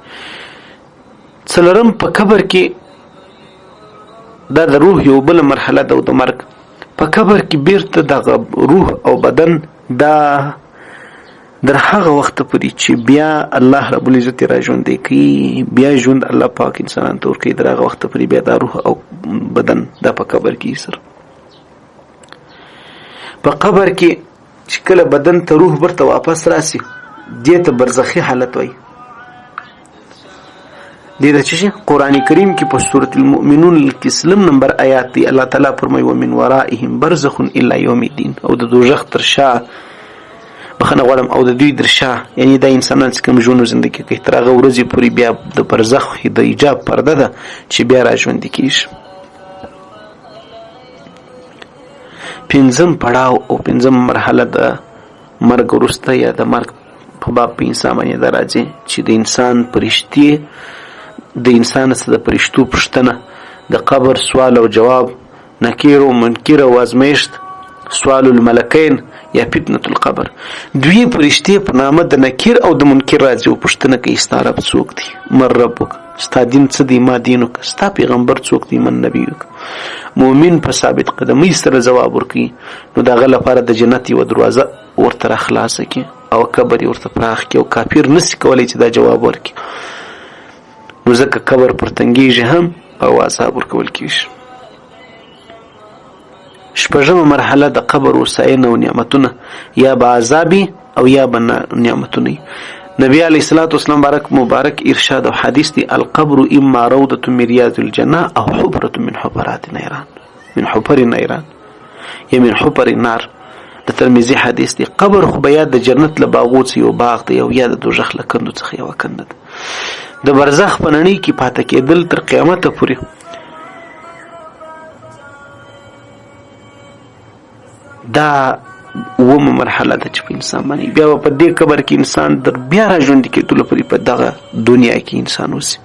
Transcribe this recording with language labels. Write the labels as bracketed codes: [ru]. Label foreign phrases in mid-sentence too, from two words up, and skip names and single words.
[ps] څلورم په قبر کې دا د روح یو بله مرحله ده او د مرګ په قبر کې بیرته دغه روح او بدن دا در هغه وخت پورې چې بیا الله رب العزت را ژوندی کوي، بیا ژوند الله پاک انسانان ته ورکوي، در هغه وخت پورې بیا دا روح او بدن دا په قبر کې سره په قبر کې چې کله بدن ته روح ورته واپس راسي دې ته برزخي حالت وایي. دې ته چې قرآن کریم کې په سورة المؤمنون کې سلم نمبر آیات دی الله تعالی فرمایي [ar] ومن ورائهم برزخ الا یوم الدین، [ps] او د دوزخ تر شا بخنه غواړم او د دوی تر شا یعنی دا انسانان چې کوم ژوند زندګي کوي تر هغه ورځې پورې بیا د برزخ د ایجاب پرده ده چې بیا را ژوندي کېږي. پنځم پړاو او پنځم مرحله د مرګ وروسته یا د مرګ په باب په انسان باندې دا راځي چې د انسان فرشتې د انسان څخه د فرشتو پوښتنه، د قبر سوال او جواب، نکیر او منکر او ازمیشت، [ar] سوال الملکین [ps] یا [ar] فتنة القبر. [ps] دوی فرشتې په نامه د نکیر او د منکر راځي او پوښتنه کوي ستا رب څوک دی؟ [ar] من ربک؟ [ps] ستا دین څه دی؟ [ar] ما دینک؟ [ps] ستا پیغمبر څوک دی؟ [ar] من نبیک؟ [ps] مؤمن په ثابت قدمۍ سره ځواب ورکوي نو د هغه لپاره د جنت یوه دروازه ورته راخلاصه کړي او قبر یې ورته پراخ کړي او کافر نسي کولی چې دا جواب ورکړي نو ځکه قبر پر تنګېږي هم او عذاب ورکول کېږي. شپږمه مرحله د قبر وساینه او نعمتونه، یا به عذابي او یا به نعمتونه. [ar] نبی علیه الصلاة والسلام [ps] مبارک ارشاد او حدیث دی [ar] القبر اما روضة من ریاض الجنه او حفرة من حفرات النیران، من حفر النیران یا من حفر النار. [ps] د ترمذی حدیث دی قبر خو به یا د جنت له باغو څخه یو باغ دی او یا د دوزخ له کندو څخه یوه کنده ده. د برزخ په نړۍ کې پاته کېدل تر قیامته پورې دا اومه مرحله ده چې په انسان باندې بیا په دې قبر کې انسان در بیا را ژوندي کېدلو پورې په دغه دنیا کې انسان اوسي.